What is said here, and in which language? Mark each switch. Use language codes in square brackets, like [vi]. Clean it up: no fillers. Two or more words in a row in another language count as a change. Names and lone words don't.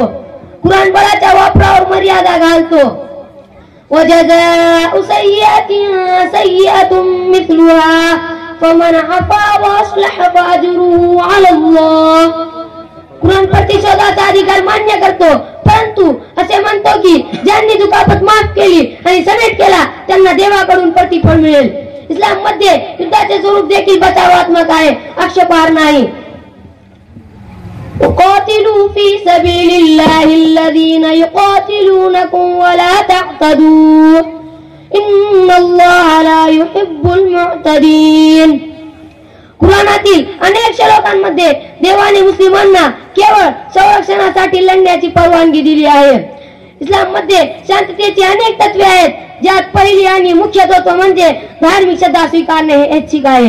[mr] कुराण बळाच्या वापरावर मर्यादा घालतो। [ar] وجزاء سيئة سيئة مثلها فمن عفا وأصلح فأجره على الله. [mr] कुराण प्रतिशोधाचा अधिकार मान्य करतो, परंतु असे म्हणतो की ज्यांनी दुखापत माफ केली आणि समेट केला त्यांना देवाकडून प्रतिफळ मिळेल। इस्लाम मध्ये युद्धाचे स्वरूप देखील बचावात्मक आहे, आक्षेपार्ह नाही। [ar] وقاتلوا في سبيل الله الذين يقاتلونكم ولا تعتدوا إن الله لا يحب المعتدين। [mr] कुराणातील अनेक श्लोकांमध्ये देवाने मुस्लिमांना केवळ संरक्षणासाठी लढण्याची परवानगी दिली आहे। इस्लाम मध्ये शांततेची अनेक तत्वे आहेत, ज्यात पहिली आणि मुख्य तत्व म्हणजे धार्मिक श्रद्धा स्वीकारणे हे ऐच्छिक आहे।